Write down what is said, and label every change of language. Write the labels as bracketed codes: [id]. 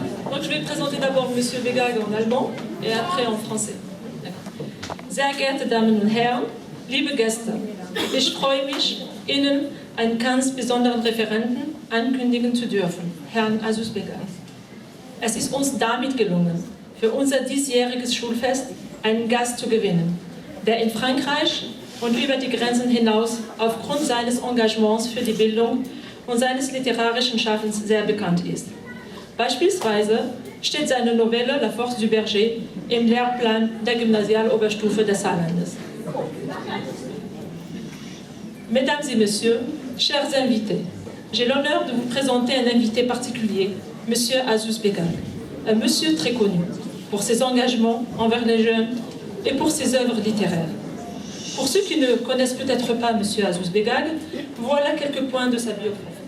[fr] Donc je vais présenter d'abord Monsieur Begag en allemand et après en français. [de] Sehr geehrte Damen und Herren, liebe Gäste, ich freue mich, Ihnen einen ganz besonderen Referenten ankündigen zu dürfen, Herrn Azus Begag. Es ist uns damit gelungen, für unser diesjähriges Schulfest einen Gast zu gewinnen, der in Frankreich und über die Grenzen hinaus aufgrund seines Engagements für die Bildung und seines literarischen Schaffens sehr bekannt ist. Beispielsweise steht seine Novelle La Force du Berger im Lehrplan der Gymnasialoberstufe des Saarlandes. [fr] Mesdames et Messieurs, chers invités, j'ai l'honneur de vous présenter un invité particulier, Monsieur Azus Begag, un monsieur très connu pour ses engagements envers les jeunes et pour ses œuvres littéraires. Pour ceux qui ne connaissent peut-être pas Monsieur Azus Begag, voilà quelques points de sa biographie.